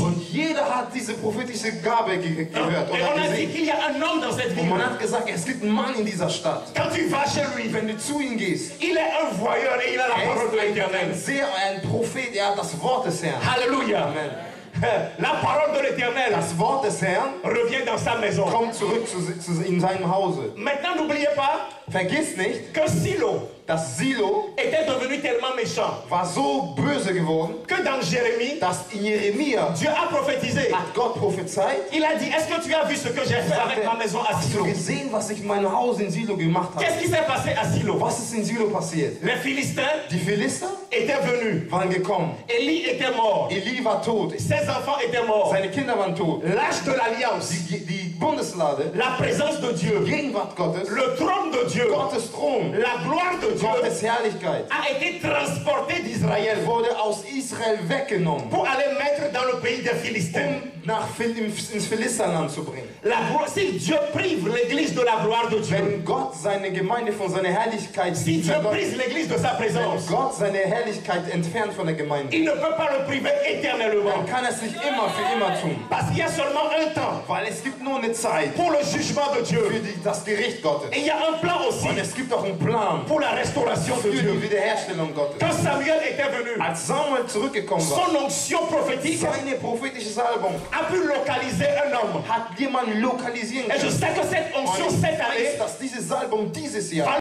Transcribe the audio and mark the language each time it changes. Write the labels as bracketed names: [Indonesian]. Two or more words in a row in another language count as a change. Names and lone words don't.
[German] Jeder hat diese prophetische Gabe gehört [French] Et [German] oder [French] on a dit [German] gesehen. [French] qu'il y a un homme dans cette [German] Und [French] ville. [German] man hat gesagt, es gibt einen Mann in dieser Stadt. [French] Quand tu vas chez lui, [German] Wenn du zu ihm gehst, [French] il est un voyeur et il a la parole de [German] er ist [French] l'Éternel. [German] ein Prophet, er hat das Wort des Herrn. [French] Alléluia. [German] Amen. [French] La parole de l'Éternel [German] Das Wort des Herrn [French] revient dans sa maison. [German] kommt zurück in seinem Hause. [French] Maintenant, n'oubliez pas [German] Vergiss nicht, [French] que Silo [German] dass Silo [French] était devenu tellement méchant [German] war so böse geworden, [French] que dans Jérémie, [German] dass in Jeremia [French] Dieu a prophétisé. [German] hat Gott prophezeit. [French] Il a dit, est-ce que tu as vu ce que j'ai fait avec ma maison à [German] Hast du [French] Silo? [German] gesehen, was ich in meinem Haus in Silo gemacht habe? [French] Qu'est-ce qui s'est passé à Silo? [German] Was ist in Silo passiert? [French] Les Philistins [German] Die Philister [French] étaient venus. [German] waren gekommen. [French] Élie était mort. [German] Eli war tot. [French] Ses enfants étaient morts. [German] Seine Kinder waren tot. [French] L'âge de l'alliance, [German] Die Bundeslade, [French] la présence de Dieu, [German] die Gegenwart Gottes, [French] le trône de Dieu, [German] Gottes Thron, [French] la gloire de Dieu [German] Gottes Herrlichkeit [French] a été transportée d'Israël [German] wurde aus Israel weggenommen, [French] pour aller mettre dans le pays des Philistins. [German] ins Philisterland zu bringen. [French] Si Dieu prive l'église de la gloire de Dieu, [German] Wenn Gott seine Gemeinde von seiner Herrlichkeit [French] si Dieu [German] verleugnet, [French] brise l'église de sa [German] wenn [French] présence, [German] Gott seine Herrlichkeit entfernt von der Gemeinde, [French] il ne peut pas le priver éternellement. [German] dann kann er es nicht immer für immer tun. [French] Parce qu'il y a seulement un temps [German] Weil es gibt nur eine Zeit [French] pour le jugement de Dieu. [German] für das Gericht Gottes. [French] Et il y a un plan aussi [German] Und es gibt auch einen Plan [French] pour la restauration de [German] für die [French] Dieu. [German] Wiederherstellung Gottes. [French] Quand Samuel était venu, [German] Als Samuel zurückgekommen war, [French] son onction prophétique [German] seine prophetische Salbung [French] a pu localiser un homme. [German] hat jemand lokalisieren [French] Et je [German] können. [French] sais que cette onction [German] Und ich [French] cette année [German] weiß, dass diese Salbung dieses Jahr